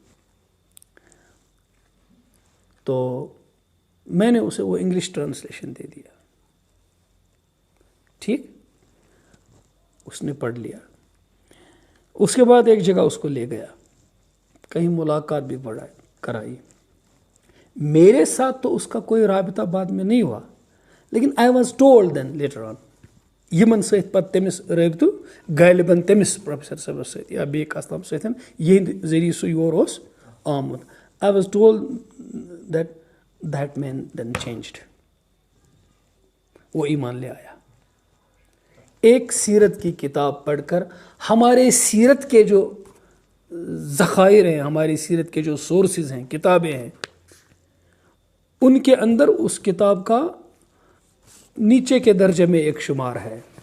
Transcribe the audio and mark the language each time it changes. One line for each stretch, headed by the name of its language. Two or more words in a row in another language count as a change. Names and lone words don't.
Urdu: تو میں نے اسے وہ
English: English translation
Urdu: دے دیا، ٹھیک، اس نے پڑھ لیا۔ اس کے بعد ایک جگہ اس کو لے گیا، کہیں ملاقات بھی کرائی۔ میرے ساتھ تو اس کا کوئی رابطہ بعد میں نہیں ہوا، لیکن
English: I was told then later on,
Kashmiri: یمن ست پتہ تمس رابطہ غالباً تمس پروفیسر صاحبس ست یا بیک استام ست یہند ذریعہ سہ یور اوس آمت۔
English: I was told that man then changed.
Urdu: وہ ایمان لے آیا۔ ایک سیرت کی کتاب پڑھ کر ہمارے سیرت کے جو ذخائر ہیں، ہماری سیرت کے جو سورسز ہیں، کتابیں ہیں، ان کے اندر اس کتاب کا نیچے کے درجے میں ایک شمار ہے۔